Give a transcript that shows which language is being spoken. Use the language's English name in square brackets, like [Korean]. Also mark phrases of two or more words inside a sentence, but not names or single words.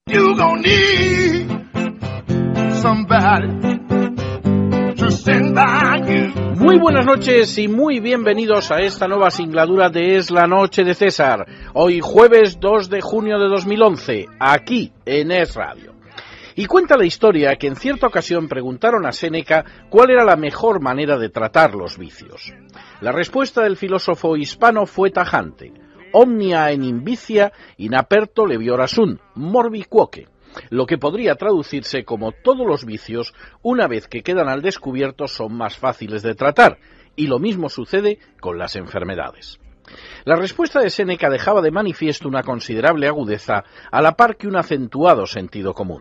[English] You gon' need somebody to stand by you. [Spanish] Muy buenas noches y muy bienvenidos a esta nueva singladura de Es la Noche de César. Hoy jueves 2 de junio de 2011, aquí en Es Radio. Y cuenta la historia que en cierta ocasión preguntaron a Séneca cuál era la mejor manera de tratar los vicios. La respuesta del filósofo hispano fue tajante: [Latin] omnia in invicia in aperto leviora sunt, morbi quoque, [Spanish] lo que podría traducirse como todos los vicios, una vez que quedan al descubierto, son más fáciles de tratar, y lo mismo sucede con las enfermedades. La respuesta de Séneca dejaba de manifiesto una considerable agudeza, a la par que un acentuado sentido común.